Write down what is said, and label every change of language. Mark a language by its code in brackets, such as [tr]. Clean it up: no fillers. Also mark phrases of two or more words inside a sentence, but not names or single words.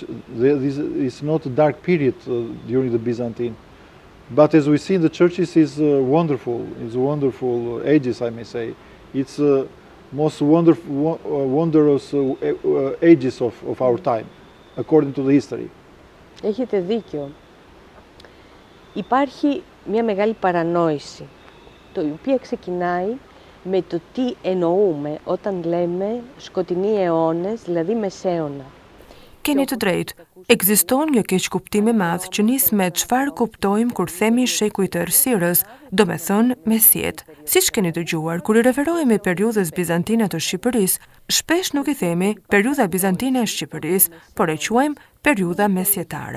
[en] This is not a dark period during the Byzantine. But as we see in the churches, is wonderful ages, I may say. It's most wondrous ages of our time, according to the history. [el] Έχετε δίκιο. Υπάρχει μια μεγάλη παρανόηση, το οποίο ξεκινάει με το τι εννοούμε όταν λέμε σκοτεινοί αιώνες, δηλαδή μεσαίωνα. [sq] Keni të drejtë, ekziston një keqkuptim i madh që nis me çfarë kuptojmë kur themi shekuj të errësirës, do me thënë mesjet. Siç keni dëgjuar, kur I referohemi periudhës bizantine të Shqipërisë, shpesh nuk I themi periudha bizantine e Shqipërisë, por e quajmë periudha mesjetare.